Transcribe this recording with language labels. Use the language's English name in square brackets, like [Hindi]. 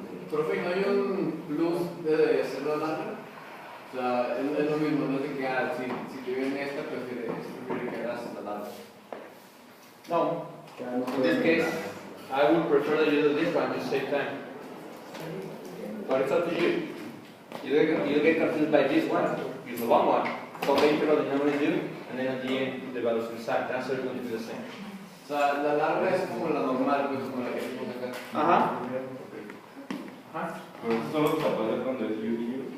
[Spanish] Profe, ¿no hay un plus de hacerlo largo? O sea, es lo mismo, no es de que si te viene esta, prefiere que hagas la larga. No. [English] In this case, I would prefer that you do this one to save time. But it's up to you. You get confused by this one, use the long one. So the integral the denominator, and then at the end the values inside. The answer is going to be the same. [Spanish] O sea, la larga es como la normal, pues como la que tenemos acá. Ajá. Solo se puede cuando es u.